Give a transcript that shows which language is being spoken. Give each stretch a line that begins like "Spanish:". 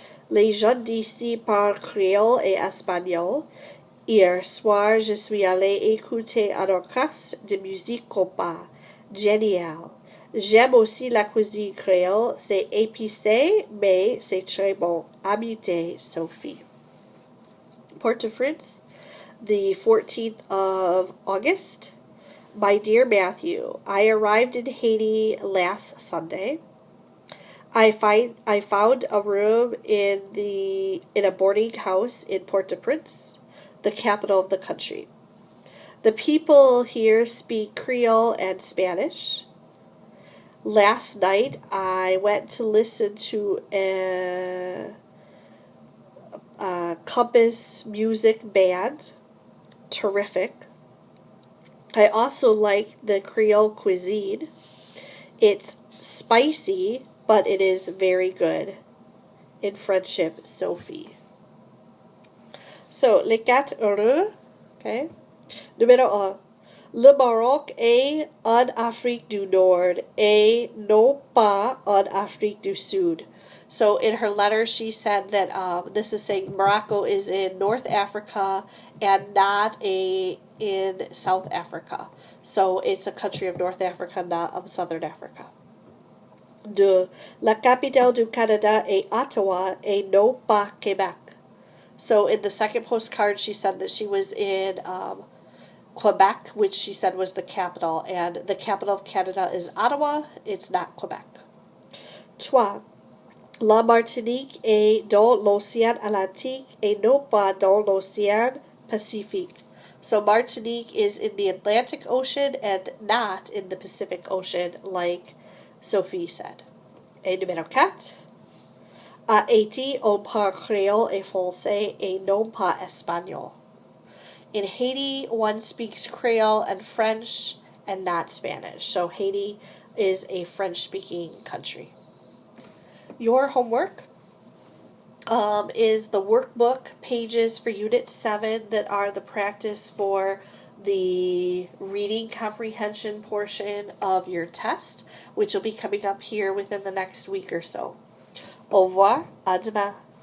French: Les gens d'ici parlent créole et espagnol. Hier soir, je suis allé écouter un orchestre de musique compas. Génial. J'aime aussi la cuisine créole. C'est épicé, mais c'est très bon. Amitié, Sophie.
English: Port-au-Prince, the 14th of August. My dear Matthew, I arrived in Haiti last Sunday. I found a room in a boarding house in Port-au-Prince, the capital of the country. The people here speak Creole and Spanish. Last night, I went to listen to a Compass music band. Terrific. I also like the Creole cuisine. It's spicy but it is very good. In friendship, Sophie.
French: So, les 4 heureux. Okay. Numéro 1. Le Maroc est en Afrique du Nord et non pas en Afrique du Sud.
English: So in her letter, she said that this is saying Morocco is in North Africa and not in South Africa. So it's a country of North Africa, not of Southern Africa. 2.
French: La capitale du Canada est Ottawa et non pas Québec.
English: So in the second postcard, she said that she was in Quebec, which she said was the capital, and the capital of Canada is Ottawa. It's not Quebec. 3.
French: La Martinique est dans l'océan Atlantique et non pas dans l'océan Pacifique.
English: So Martinique is in the Atlantic Ocean and not in the Pacific Ocean, like Sophie said.
French: Et numéro 4. À Haïti, on parle créole et français et non pas espagnol.
English: In Haiti, one speaks Creole and French and not Spanish. So Haiti is a French-speaking country. Your homework is the workbook pages for Unit 7 that are the practice for the reading comprehension portion of your test, which will be coming up here within the next week or so.
French: Au revoir, à demain.